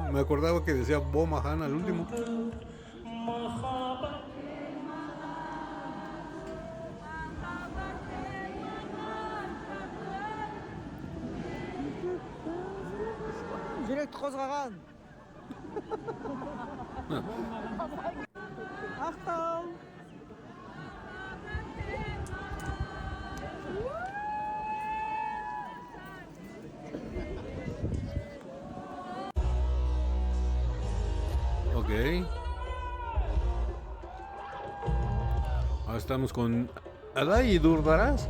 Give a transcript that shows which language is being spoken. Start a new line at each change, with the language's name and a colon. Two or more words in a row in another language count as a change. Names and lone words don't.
Spanish: Me acordaba que decía Bomahan al último.
Kazakh: Жүректі қозғаған. Ақтау.
Spanish: Ok. Ahora estamos con Adai y Durdaraz.